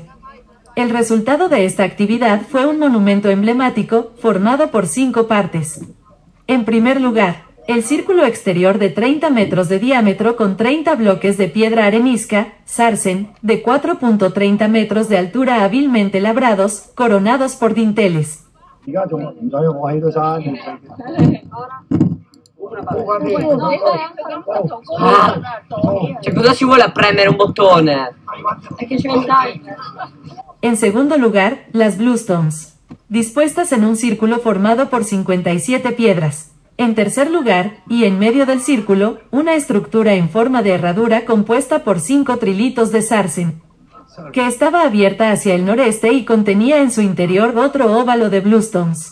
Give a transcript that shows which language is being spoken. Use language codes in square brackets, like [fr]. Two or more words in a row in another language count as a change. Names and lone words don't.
[es] El resultado de esta actividad fue un monumento emblemático, formado por 5 partes. En primer lugar, el círculo exterior de 30 metros de diámetro con 30 bloques de piedra arenisca, sarsen, de 4.30 metros de altura hábilmente labrados, coronados por dinteles. [it] Cioè, cosa ci vuole a premere un bottone? [es] En segundo lugar, las bluestones, dispuestas en un círculo formado por 57 piedras. En tercer lugar, y en medio del círculo, una estructura en forma de herradura compuesta por 5 trilitos de sarsen, que estaba abierta hacia el noreste y contenía en su interior otro óvalo de bluestones.